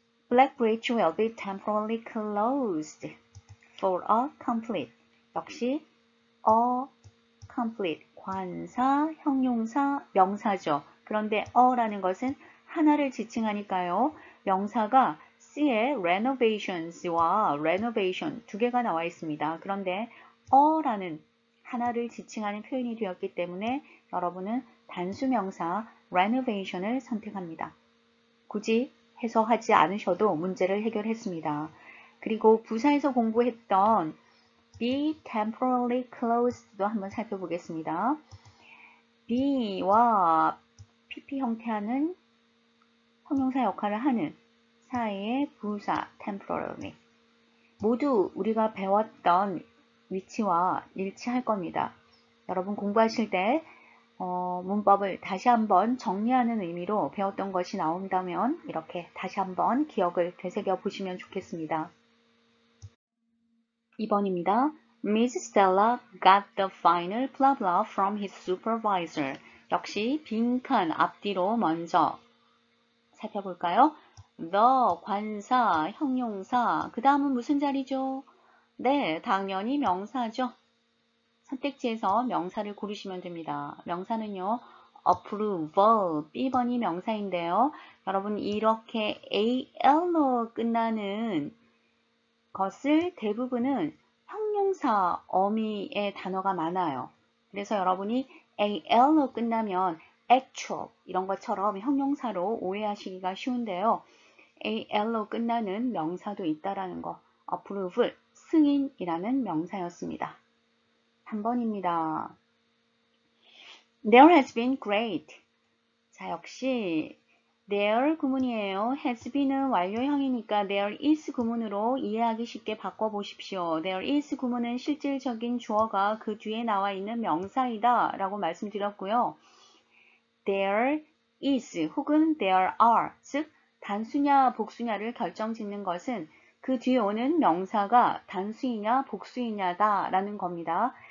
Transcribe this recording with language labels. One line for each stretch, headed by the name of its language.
English: Black Bridge will be temporarily closed for a complete.
Korean: 역시 a complete, 관사, 형용사, 명사죠. 그런데 어라는 것은 하나를 지칭하니까요. 명사가 C의 renovations와 renovation 두 개가 나와 있습니다. 그런데 어라는 하나를 지칭하는 표현이 되었기 때문에 여러분은 단수명사 renovation을 선택합니다. 굳이 해석하지 않으셔도 문제를 해결했습니다. 그리고 부사에서 공부했던 be temporarily closed 도 한번 살펴보겠습니다. be와 pp 형태하는 형용사 역할을 하는 사이의 부사 temporarily 모두 우리가 배웠던 위치와 일치할 겁니다. 여러분 공부하실 때 문법을 다시 한번 정리하는 의미로 배웠던 것이 나온다면 이렇게 다시 한번 기억을 되새겨 보시면 좋겠습니다. 2번입니다.
English: Miss Stella got the final blah blah from his supervisor.
Korean: 역시 빈칸 앞뒤로 먼저 살펴볼까요? the, 관사, 형용사, 그 다음은 무슨 자리죠? 네, 당연히 명사죠. 선택지에서 명사를 고르시면 됩니다. 명사는요. approval, B번이 명사인데요. 여러분 이렇게 AL로 끝나는 것을 대부분은 형용사 어미의 단어가 많아요. 그래서 여러분이 AL로 끝나면 actual 이런 것처럼 형용사로 오해하시기가 쉬운데요. AL로 끝나는 명사도 있다라는 거. approve, 승인이라는 명사였습니다. 3번입니다.
English: There has been great. 자, 역시
Korean: There 구문이에요. has been 은 완료형이니까 there is 구문으로 이해하기 쉽게 바꿔보십시오. There is 구문은 실질적인 주어가 그 뒤에 나와 있는 명사이다 라고 말씀드렸고요. There is 혹은 there are, 즉 단수냐 복수냐를 결정짓는 것은 그 뒤에 오는 명사가 단수이냐 복수이냐다 라는 겁니다.